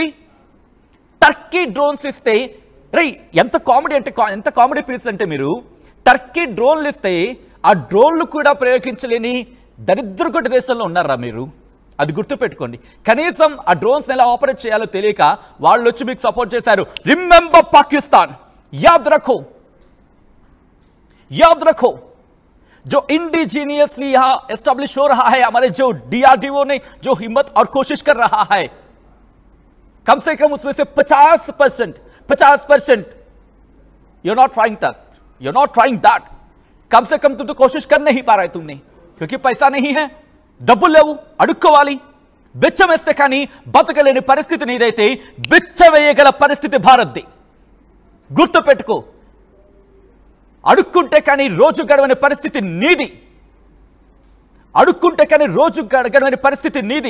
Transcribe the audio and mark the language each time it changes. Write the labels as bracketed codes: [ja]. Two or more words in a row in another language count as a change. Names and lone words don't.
[te] టర్కీ డ్రోన్స్ ఇస్తే ఎంత కామెడీ పీస్ అంటే మీరు టర్కీ డ్రోన్లు ఇస్తే ఆ డ్రోన్లు కూడా ప్రయోగించలేని దరిద్రకొట్టి దేశంలో ఉన్నారా మీరు? అది గుర్తుపెట్టుకోండి. కనీసం ఆ డ్రోన్స్ ఎలా ఆపరేట్ చేయాలో తెలియక వాళ్ళు వచ్చి మీకు సపోర్ట్ చేశారు. [en] రిమెంబర్ పాకిస్తాన్, [hi] యాద్ रखो जो इंडिजीनियसली यहां एस्टेब्लिश हो रहा है, हमारे जो DRDO ने जो हिम्मत और कोशिश कर रहा है, कम से कम उसमें से 50% [en] you're not trying that. [hi] कम से कम तुम तो कोशिश कर नहीं पा रहे तुमने, क्योंकि पैसा नहीं है, [te] డబ్బులు లేవు, అడుక్కోవాలి. బిచ్చం వేస్తే కానీ బతకలేని పరిస్థితి నీదైతే బిచ్చ వేయగల పరిస్థితి భారత్ది. గుర్తుపెట్టుకో. అడుక్కుంటే కానీ రోజు గడవని పరిస్థితి నీది.